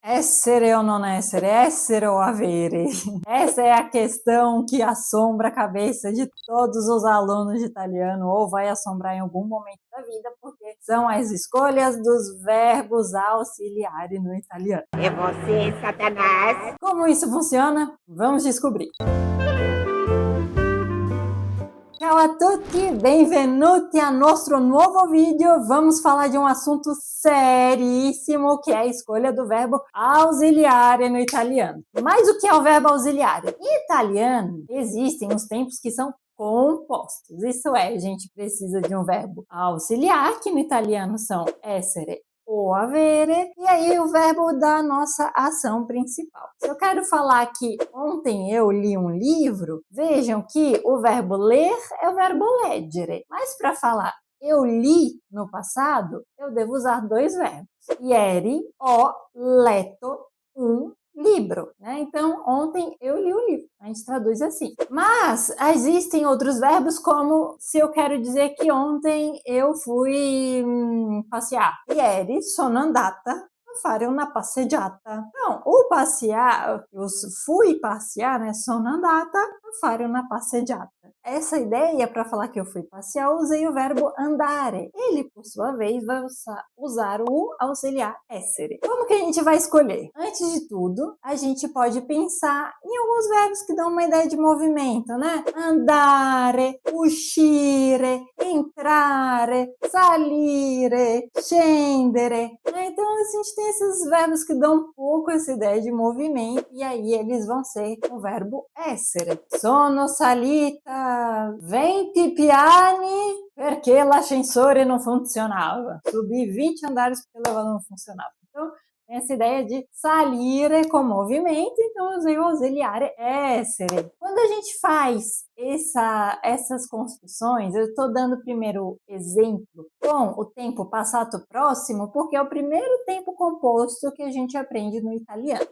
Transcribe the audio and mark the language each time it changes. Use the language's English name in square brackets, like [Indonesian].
[Italian] Essere ou non essere, essere ou avere? [Portuguese] Essa é a questão que assombra a cabeça de todos os alunos de italiano, ou vai assombrar em algum momento da vida, porque são as escolhas dos verbos auxiliares no italiano. É você, Satanás? Como isso funciona? Vamos descobrir. [Italian] Ciao a tutti, benvenuti a nostro nuovo vídeo. [Portuguese] Vamos falar de um assunto seríssimo, que é a escolha do verbo ausiliare no italiano. Mas o que é o verbo ausiliare? Em italiano, existem os tempos que são compostos. Isso é, a gente precisa de um verbo auxiliar, que no italiano são essere ou avere, e aí o verbo da nossa ação principal. Se eu quero falar que ontem eu li um livro, vejam que o verbo ler é o verbo leggere, mas para falar eu li no passado, eu devo usar dois verbos. [Italian] Ieri ho letto [Portuguese] um livro, né? Então, ontem eu li o livro. A gente traduz assim. Mas existem outros verbos, como se eu quero dizer que ontem eu fui passear. [Italian] Ieri sono andata a fare una passeggiata. [Portuguese] Então, o passear, eu fui passear, né? [Italian] Sono andata a fare una passeggiata. [Portuguese] Essa ideia, para falar que eu fui passear, eu usei o verbo andare. Ele, por sua vez, vai usar o auxiliar essere. Como que a gente vai escolher? Antes de tudo, a gente pode pensar em alguns verbos que dão uma ideia de movimento, né? [Italian] Andare, uscire, entrare, salire, scendere. [Portuguese] Então, a gente tem esses verbos que dão um pouco essa ideia de movimento, e aí eles vão ser o verbo essere. [Italian] Sono salita 20 piani perché l'ascensore non funzionava. [Portuguese] Subi 20 andares porque o elevador não funcionava. Então, tem essa ideia de salire com movimento, então eu usei o auxiliare essere. Quando a gente faz essas construções, eu estou dando primeiro exemplo com o tempo passato próximo, porque é o primeiro tempo composto que a gente aprende no italiano.